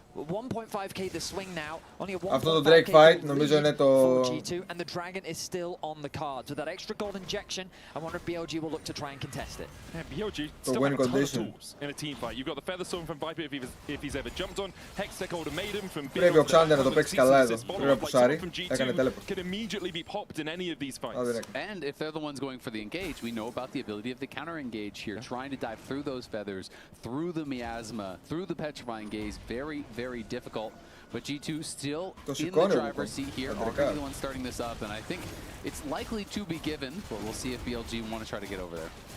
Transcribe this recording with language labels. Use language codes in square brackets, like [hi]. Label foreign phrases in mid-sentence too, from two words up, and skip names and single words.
[en] 1.5k the swing now, only a 1.5k for G2, and the Dragon is still on the cards. With that extra gold injection, I wonder if BLG will look to try and contest it. Yeah, BLG still have a ton of tools in a team fight. You've got the Feather Storm from Viper if he's ever jumped on. Hextech Ultimatum from BLG. [el] Πρέπει ο Xander να το παίξει καλά εδώ. Πρέπει να πουσάρει. Έκανε teleport. [en] Can immediately be popped in any of these fights. And if they're the ones going for the engage, we know about the ability of the counter engage here, trying to dive through those feathers, through the miasma, through the petrifying gaze. Very, very difficult. But G2 still in the driver's seat here, are the ones starting this up, and I think it's likely to be given, but we'll see if BLG want to try to get over there.